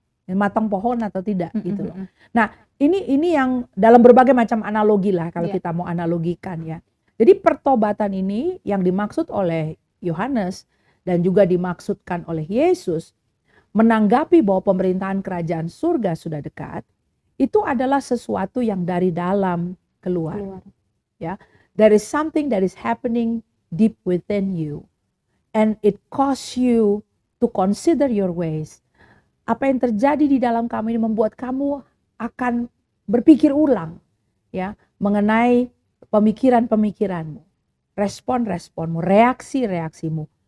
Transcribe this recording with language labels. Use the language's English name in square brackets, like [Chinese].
[Indonesian] Matang pohon atau tidak gitu loh. Nah, ini yang dalam berbagai macam analogi lah kalau kita mau analogikan ya. Jadi pertobatan ini yang dimaksud oleh Yohanes dan juga dimaksudkan oleh Yesus menanggapi bahwa pemerintahan kerajaan surga sudah dekat, itu adalah sesuatu yang dari dalam keluar. [English] Ya, there is something that is happening deep within you. And it cause you to consider your ways. [Indonesian] Apa yang terjadi di dalam kamu ini membuat kamu akan berpikir ulang ya mengenai pemikiran-pemikiranmu, respon-responmu, reaksi-reaksimu.